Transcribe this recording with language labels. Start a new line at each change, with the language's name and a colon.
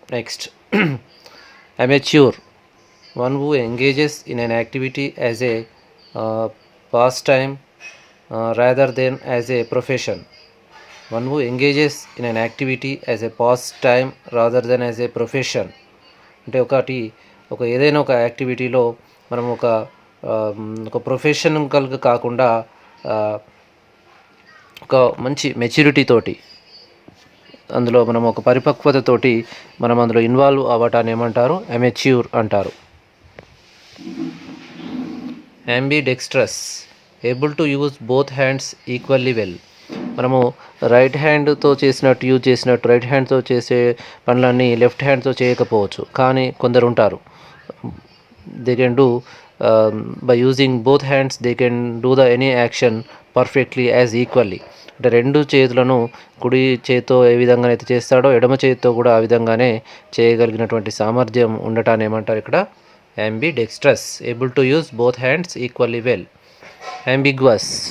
English: Next, amateur. One who engages in an activity as a pastime rather than as a profession. One who engages in an activity as a pastime rather than as a profession.
Telugu: అంటే ఏదైనా ఒక యాక్టివిటీలో మనం ఒక ప్రొఫెషనల్గా కాకుండా ఒక మంచి maturity తోటి అందులో మనం ఒక పరిపక్వతతోటి మనం అందులో ఇన్వాల్వ్ అవ్వటాన్ని ఏమంటారు? అమెచ్యూర్ అంటారు.
English: అంబిడెక్స్ట్రస్. Able to use both hands equally well.
Telugu: మనము రైట్ హ్యాండ్తో రైట్ హ్యాండ్తో చేసే పనులన్నీ లెఫ్ట్ హ్యాండ్తో చేయకపోవచ్చు. కానీ కొందరు ఉంటారు,
English: They can do by using both hands they can do the any action perfectly as equally.
Telugu: అంటే రెండు చేతులను కుడి చేతితో ఏ విధంగా అయితే చేస్తాడో ఎడమ చేతితో కూడా ఆ విధంగానే చేయగలిగినటువంటి సామర్థ్యం ఉండటాన్ని ఏమంటారు ఇక్కడ?
English: ambidextrous. Able to use both hands equally well. Ambiguous.